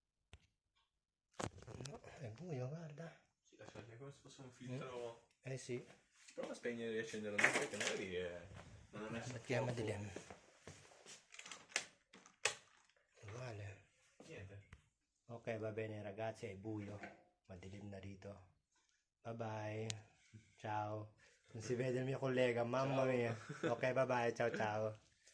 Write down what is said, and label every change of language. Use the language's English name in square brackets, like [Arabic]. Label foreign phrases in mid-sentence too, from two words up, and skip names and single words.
[Italian] No, è buio, guarda. Sì, lasciate come se fosse un filtro. Eh sì, Prova a spegnere e riaccendere la luce che magari non è messo mettiamo fuoco. dilim. Uguale. Niente. Ok, va bene ragazzi, è buio. Ma [Filipino] dilim narito. [Italian] Bye bye. Ciao. Non si vede il mio collega, mamma mia. Ok, bye bye, ciao ciao.